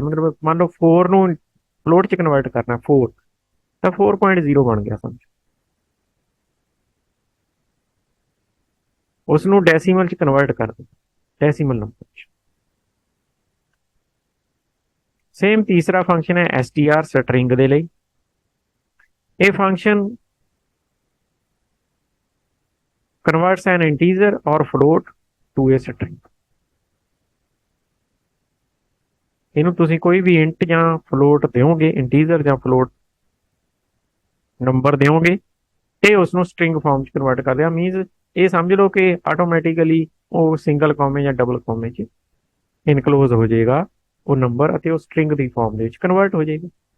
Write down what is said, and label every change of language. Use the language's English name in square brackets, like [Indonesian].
[Punjabi] ਮਤਲਬ ਮੰਨ ਲਓ 4 ਨੂੰ ਫਲੋਟ 'ਚ ਕਨਵਰਟ ਕਰਨਾ 4, ਤਾਂ 4.0 ਬਣ ਗਿਆ ਸਮਝ, ਉਸ ਨੂੰ ਡੈਸੀਮਲ 'ਚ ਕਨਵਰਟ ਕਰ ਦੇ, ਡੈਸੀਮਲ ਨੰਬਰ 'ਚ। ਸੇਮ ਤੀਸਰਾ ਫੰਕਸ਼ਨ ਹੈ str ਸਟਰਿੰਗ ਦੇ ਲਈ। ਇਹ function [English] converts an integer or float to a string। [Punjabi] ਇਹਨੂੰ ਤੁਸੀਂ ਕੋਈ ਵੀ ਇੰਟ ਜਾਂ ਫਲੋਟ ਦਿਓਗੇ, ਇੰਟੀਜਰ ਜਾਂ ਫਲੋਟ ਨੰਬਰ ਦਿਓਗੇ ਤੇ ਉਸ ਨੂੰ ਸਟਰਿੰਗ ਫਾਰਮ 'ਚ ਕਨਵਰਟ ਕਰ ਦਿਆ। ਮੀਨਸ ਇਹ ਸਮਝ ਲਓ ਕਿ ਆਟੋਮੈਟਿਕਲੀ ਉਹ ਸਿੰਗਲ ਕਾਮੇ ਜਾਂ ਡਬਲ ਕਾਮੇ 'ਚ ਇਨਕਲੋਜ਼ ਹੋ ਜਾਏਗਾ ਉਹ ਨੰਬਰ, ਅਤੇ ਉਹ ਸਟਰਿੰਗ ਦੀ ਫਾਰਮ ਦੇ ਵਿੱਚ ਕਨਵਰਟ ਹੋ ਜਾਏਗਾ।